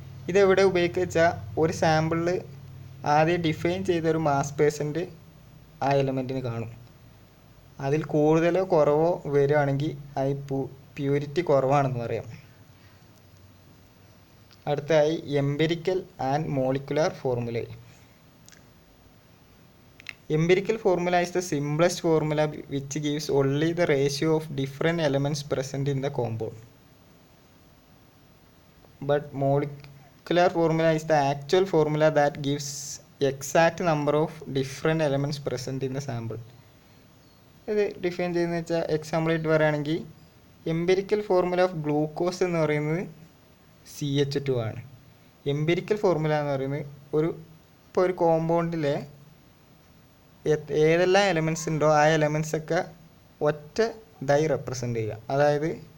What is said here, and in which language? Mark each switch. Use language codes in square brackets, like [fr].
[ml] ഇതെവിടെ ഉപയോഗിക്കുക വെച്ചാൽ ഒരു സാമ്പിളിൽ ആദ്യം ഡിഫൈൻ ചെയ്തൊരു മാസ് പേഴ്സൻ്റ് ആ എലമെൻറ്റിന് കാണും. അതിൽ കൂടുതലോ കുറവോ വരികയാണെങ്കിൽ അത് പ്യൂരിറ്റി കുറവാണെന്ന് പറയാം. അടുത്തതായി empirical and molecular formula. [en] Empirical formula is the simplest formula which gives only the ratio of different elements present in the compound. But molecular formula is the actual formula that gives exact number of different elements present in the sample. [ml] ഇത് define ചെയ്യുന്നത് വെച്ചാൽ എക്സാമ്പിളായിട്ട് പറയുകയാണെങ്കിൽ empirical formula of glucose എന്ന് പറയുന്നത് CH2 ആണ്. Empirical formula എന്ന് പറയുന്നത് ഇപ്പോൾ ഒരു കോമ്പൗണ്ടിലെ ഏതെല്ലാം എലമെൻറ്റ്സ് ഉണ്ടോ ആ എലമെൻറ്റ്സൊക്കെ ഒറ്റ ഇതായി റെപ്രസെൻ്റ് ചെയ്യുക. അതായത്